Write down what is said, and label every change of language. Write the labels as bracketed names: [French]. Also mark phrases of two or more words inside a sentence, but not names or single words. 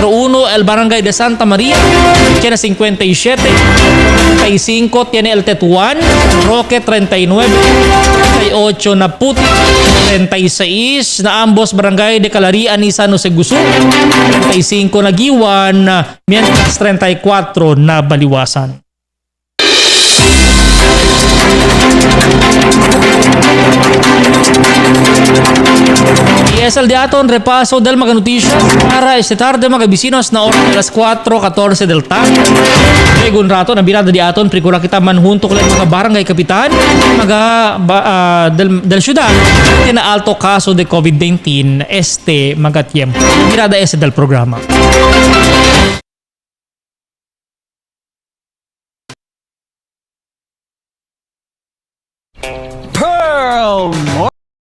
[Chavacano] Número 1, el barangay de Santa Maria, tiene 57. 35 tiene el Tetuan, Roque 39. 38 na Puti, 36 na ambos barangay de Calarian y San Jose Gusu. 35 na Giwan, mientras 34 na Baliwasan. Y es el de aton repaso del mga noticias para este tarde mga bisinos na oras de las 4:14 del tarde. Luego un rato na birada di aton prikura kita manhunto ko mga barangay kapitan del ciudad tiene alto caso de COVID-19 mga tiempo. Birada ese del programa. Pearl